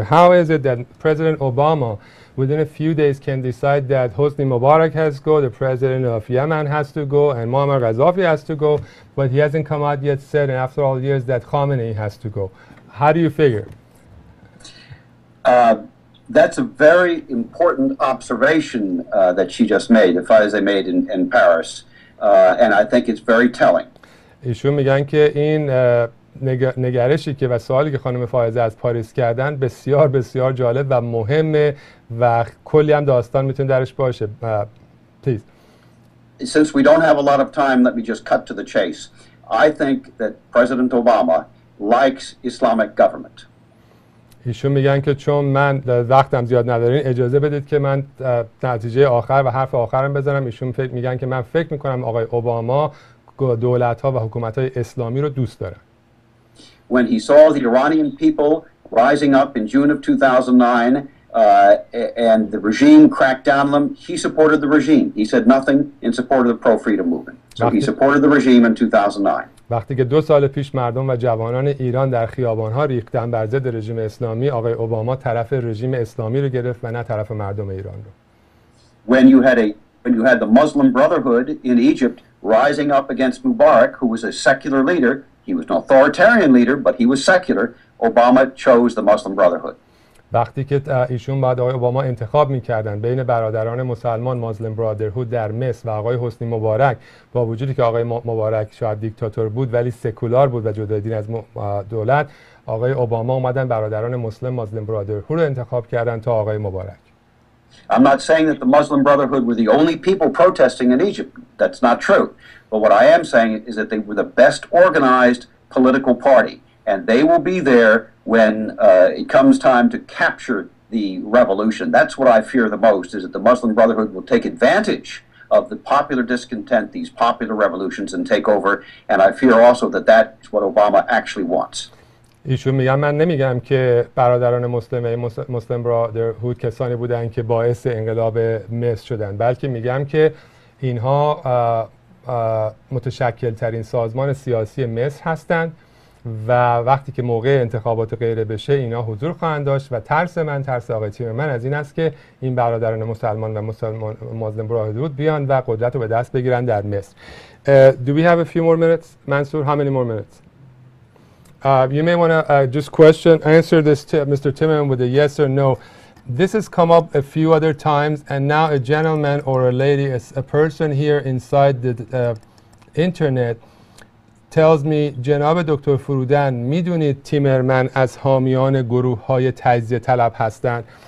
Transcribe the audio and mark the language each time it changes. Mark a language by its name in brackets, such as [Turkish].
[English] How is it that President Obama within a few days can decide that Hosni Mubarak has to go, the president of Yemen has to go, and Muammar Gaddafi has to go, but he hasn't come out yet said, and after all years, that Khamenei has to go? How do you figure? That's a very important observation that she just made, the Faize made in Paris, and I think it's very telling. [Persian] ایشون میگن که این نگرشی که و سوالی که خانم فائزه از پاریس کردن بسیار بسیار جالب و مهمه و کلی هم داستان میتونه درش باشه. [English] Please. Since we don't have a lot of time, let me just cut to the chase. I think that President Obama likes Islamic government. [Persian] ایشون میگن که چون من وقتم زیاد ندارین اجازه بدید که من نتیجه آخر و حرف آخرم بزنم. ایشون میگن که من فکر میکنم آقای اوباما دولت‌ها و حکومت‌های اسلامی رو دوست دارن. [English] When he saw the Iranian people rising up in June of 2009 and the regime cracked down on them, he supported the regime. He said nothing in support of the pro-freedom movement. So he supported the regime in 2009. [Persian] وقتی که 2 سال پیش مردم و جوانان ایران در خیابان‌ها ریختن بر ضد رژیم اسلامی، آقای اوباما طرف رژیم اسلامی رو گرفت و نه طرف مردم ایران رو. [English] When you had the Muslim Brotherhood in Egypt rising up against Mubarak, who was a secular leader, he was an authoritarian leader, but he was secular. Obama chose the Muslim Brotherhood. [Persian] وقتی که ایشون بعد آقای اوباما انتخاب می‌کردن بین برادران مسلمان مازلم برادرهود در مصر و آقای حسنی مبارک، با وجودی که آقای مبارک شاید دیکتاتور بود ولی سکولار بود و جدای دین از دولت، آقای اوباما اومدن برادران مسلم مازلم برادرهود رو انتخاب کردن تا آقای مبارک. [English] I'm not saying that the Muslim Brotherhood were the only people protesting in Egypt. That's not true. But what I am saying is that they were the best organized political party. And they will be there when it comes time to capture the revolution. That's what I fear the most, is that the Muslim Brotherhood will take advantage of the popular discontent, these popular revolutions, and take over. And I fear also that that is what Obama actually wants. [Persian] ایشون میگن من نمیگم که برادران مسلم برادرهود کسانی بودن که باعث انقلاب مصر شدن، بلکه میگم که اینها متشکل ترین سازمان سیاسی مصر هستند و وقتی که موقع انتخابات غیره بشه اینا حضور خواهند داشت و ترس آقای تیمرمن از این است که این برادران مسلمان و مازلم برادرهود بیان و قدرت رو به دست بگیرن در مصر. [English] Do we have a few more minutes? Mansour, how many more minutes? You may want to just answer this, Mr. Timmerman, with a yes or no. This has come up a few other times, and now a gentleman or a lady, a person here inside the internet tells me [Persian] جناب دکتر فروتن میدونید تیمرمن از حامیان گروه‌های تجزیه طلب هستند.